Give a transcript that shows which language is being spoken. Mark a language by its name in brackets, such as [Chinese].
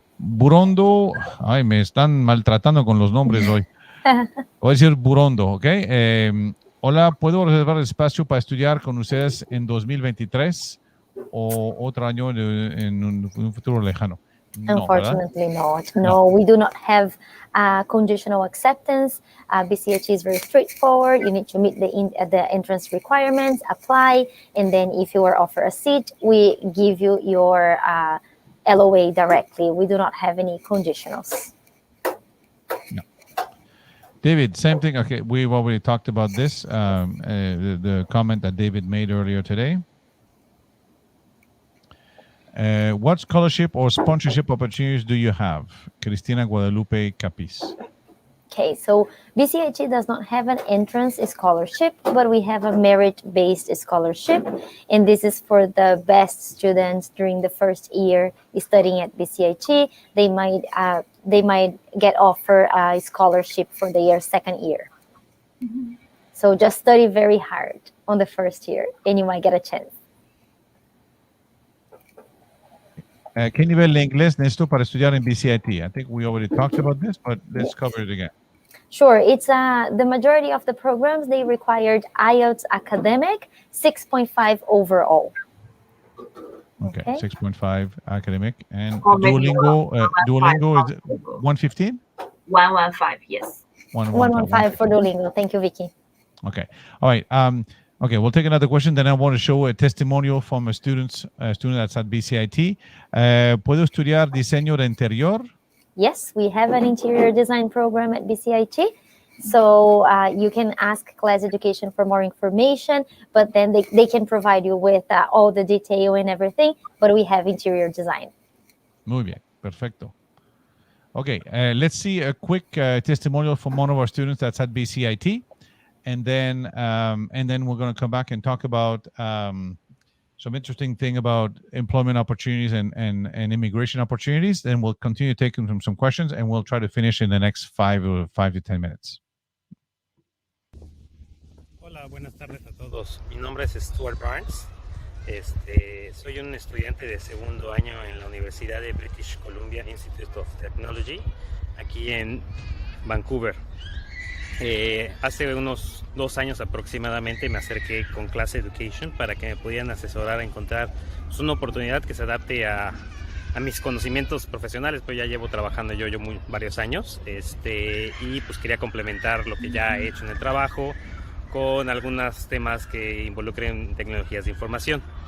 [Spanish] Burondo, ay, me están maltratando con los nombres hoy. Voy a decir Burondo, ¿ok? Hola, ¿puedo reservar espacio para estudiar con ustedes en 2023 o otro año en un futuro lejano? No, [English] Unfortunately not. No, we do not have conditional acceptance. Bcit is very straightforward. You need to meet the entrance requirements, apply, and then if you are offered a seat, we give you your LOA directly. We do not have any conditionals. No. David, same thing. Okay, we've already talked about this, the comment that David made earlier today. What scholarship or sponsorship opportunities do you have? Cristina Guadalupe Capiz. Okay, so Bcit does not have an entrance scholarship, but we have a merit-based scholarship, and this is for the best students during the first year studying at Bcit. They might get offered a scholarship for their second year. Mm-hmm. So just study very hard on the first year, and you might get a chance. [Spanish] ¿Qué nivel de inglés necesito para estudiar en Bcit? [English] I think we already talked about this, but let's cover it again. Sure. It's the majority of the programs, they required IELTS academic, 6.5 overall. Okay. 6.5 academic. And Duolingo is 115? 115, yes. 115 for Duolingo. Thank you, Vicky. Okay. All right. Okay, we'll take another question. Then I want to show a testimonial from a student that's at Bcit. [Spanish] ¿Puedo estudiar diseño de interior? [English] Yes, we have an interior design program at Bcit. So you can ask Class Education for more information, but then they can provide you with all the detail and everything, but we have interior design. [Spanish] Muy bien, perfecto. [English] Okay, let's see a quick testimonial from one of our students that's at Bcit. And then we're going to come back and talk about some interesting thing about employment opportunities and immigration opportunities. Then we'll continue taking some questions, and we'll try to finish in the next 5 to 10 minutes. [Spanish] Hola, buenas tardes a todos. Mi nombre es Stuart Barnes. Soy un estudiante de segundo año en la Universidad de British Columbia Institute of Technology, aquí en Vancouver. Hace unos 2 años aproximadamente me acerqué con Class Education para que me pudieran asesorar a encontrar una oportunidad que se adapte a mis conocimientos profesionales, pues ya llevo trabajando yo varios años y pues quería complementar lo que ya he hecho en el trabajo con algunos temas que involucren tecnologías de información.